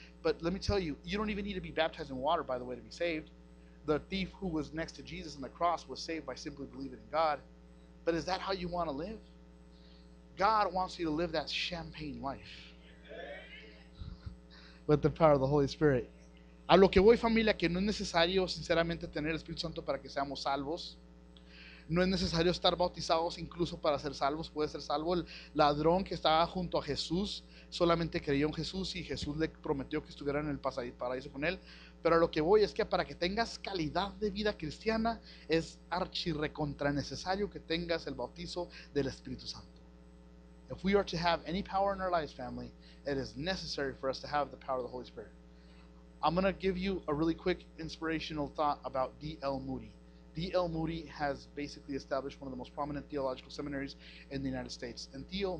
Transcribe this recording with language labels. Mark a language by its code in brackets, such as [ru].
[en] But let me tell you, you don't even need to be baptized in water, by the way, to be saved. The thief who was next to Jesus on the cross was saved by simply believing in God. But is that how you want to live? God wants you to live that champagne life with the power of the Holy Spirit. [es] A lo que voy, familia, que no es necesario sinceramente tener el Espíritu Santo para que seamos salvos. No es necesario estar bautizados incluso para ser salvos. Puede ser salvo el ladrón que estaba junto a Jesús, solamente creyó en Jesús y Jesús le prometió que estuviera en el paraíso con él. Pero a lo que voy es que para que tengas calidad de vida cristiana es archirrecontra necesario que tengas el bautizo del Espíritu Santo. [en] If we are to have any power in our lives, family, it is necessary for us to have the power of the Holy Spirit. I'm going to give you a really quick inspirational thought about D.L. Moody. D.L. Moody has basically established one of the most prominent theological seminaries in the United States. And D.L.